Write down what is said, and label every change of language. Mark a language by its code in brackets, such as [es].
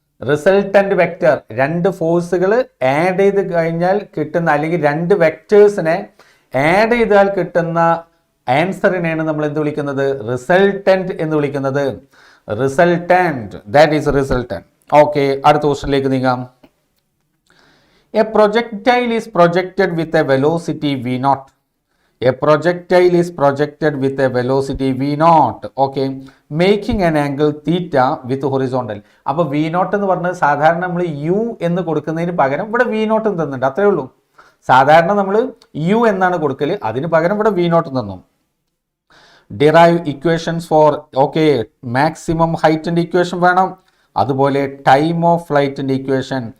[ml] Resultant vector, രണ്ട് ഫോഴ്സുകൾ add ചെയ്ത് കഴിഞ്ഞാൽ കിട്ടുന്ന, അല്ലെങ്കിൽ രണ്ട് വെക്ടേഴ്സിനെ ആഡ് ചെയ്താൽ കിട്ടുന്ന ആൻസറിനെയാണ് നമ്മൾ എന്ത് വിളിക്കുന്നത്? റിസൾട്ടന്റ് എന്ന് വിളിക്കുന്നത്. Resultant, [en] That is resultant. [ml] Okay, അടുത്ത ക്വസ്റ്റ്യനിലേക്ക് നീങ്ങാം. [en] A projectile is projected with a velocity v0. A projectile is projected with a velocity v0. Okay, making an angle theta with horizontal. [ml] അപ്പോൾ v0 എന്ന് പറഞ്ഞത് സാധാരണ നമ്മൾ u എന്ന് കൊടുക്കുന്നതിന് പകരം ഇവിടെ v0 തന്നിട്ടുണ്ട്, അത്രേ ഉള്ളൂ. സാധാരണ നമ്മൾ u എന്നാണ് കൊടുക്കൽ, അതിന് പകരം ഇവിടെ v0 തന്നു. [en] Derive equations for, okay, maximum height [ml] equation വേണം, അതുപോലെ [en] Time of ഫ്ലൈറ്റിന്റെ equation.